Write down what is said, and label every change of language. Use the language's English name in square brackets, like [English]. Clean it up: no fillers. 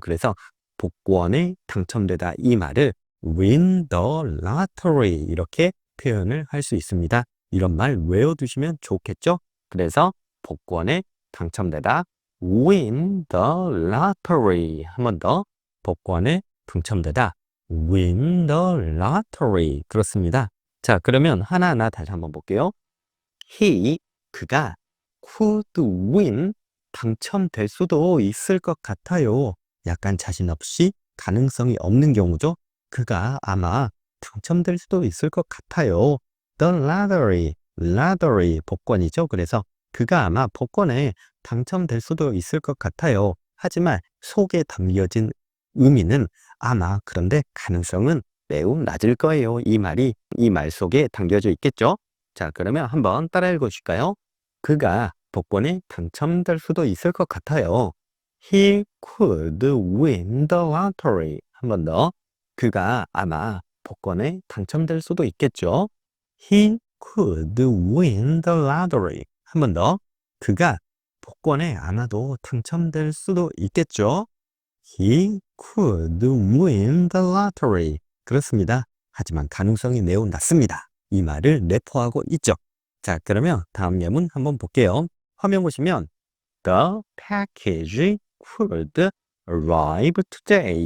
[Korean] 그래서 복권에 당첨되다 이 말을 [English] win the lottery [Korean] 이렇게 표현을 할 수 있습니다. 이런 말 외워두시면 좋겠죠? 그래서 복권에 당첨되다 [English] win the lottery. [Korean] 한 번 더. 복권에 당첨되다 [English] win the lottery. [Korean] 그렇습니다. 자, 그러면 하나하나 다시 한번 볼게요. 그가 [English] could win [Korean] 당첨될 수도 있을 것 같아요. 약간 자신 없이 가능성이 없는 경우죠. 그가 아마 당첨될 수도 있을 것 같아요. [English] The lottery [Korean] 복권이죠. 그래서 그가 아마 복권에 당첨될 수도 있을 것 같아요. 하지만 속에 담겨진 의미는 아마 그런데 가능성은 매우 낮을 거예요. 이 말 속에 담겨져 있겠죠. 자, 그러면 한번 따라 읽어줄까요? 그가 복권에 당첨될 수도 있을 것 같아요. [English] He could win the lottery. [Korean] 한 번 더. 그가 아마 복권에 당첨될 수도 있겠죠. [English] He could win the lottery. [Korean] 한 번 더. 그가 복권에 아마도 당첨될 수도 있겠죠. [English] He could win the lottery. [Korean] 그렇습니다. 하지만 가능성이 매우 낮습니다. 이 말을 내포하고 있죠. 자, 그러면 다음 예문 한번 볼게요. 화면 보시면 [English] The package could arrive today.